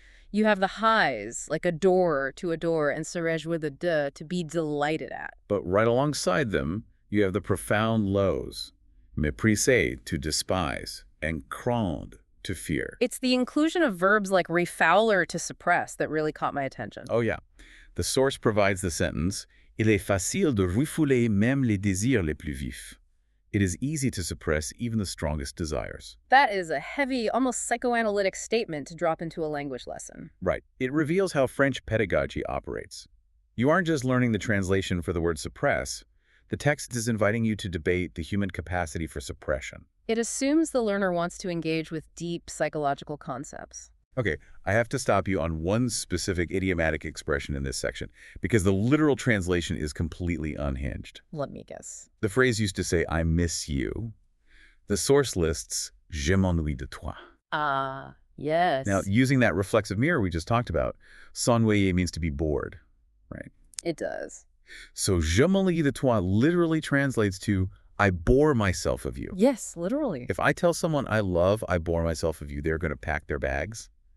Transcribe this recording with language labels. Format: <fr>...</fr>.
<en>You have the highs, like adore, to adore, and se réjouir to be delighted at. But right alongside them, you have the profound lows, mépriser, to despise, and craindre, to fear. It's the inclusion of verbs like refoul or to suppress that really caught my attention. Oh yeah. The source provides the sentence,</en> <fr>Il est facile de refouler même les désirs les plus vifs.</fr> <en>It is easy to suppress even the strongest desires. That is a heavy, almost psychoanalytic statement to drop into a language lesson. Right. It reveals how French pedagogy operates. You aren't just learning the translation for the word suppress. The text is inviting you to debate the human capacity for suppression. It assumes the learner wants to engage with deep psychological concepts. Okay, I have to stop you on one specific idiomatic expression in this section, because the literal translation is completely unhinged. Let me guess. The phrase used to say, I miss you. The source lists,</en> <fr>Je m'ennuie de toi.</fr> <en>Ah, yes. Now, using that reflexive mirror we just talked about, s'ennuyer means to be bored, right? It does. So</en> <fr>je m'ennuie de toi</fr> <en>literally translates to, I bore myself of you. Yes, literally. If I tell someone I bore myself of you, they're going to pack their bags.</en>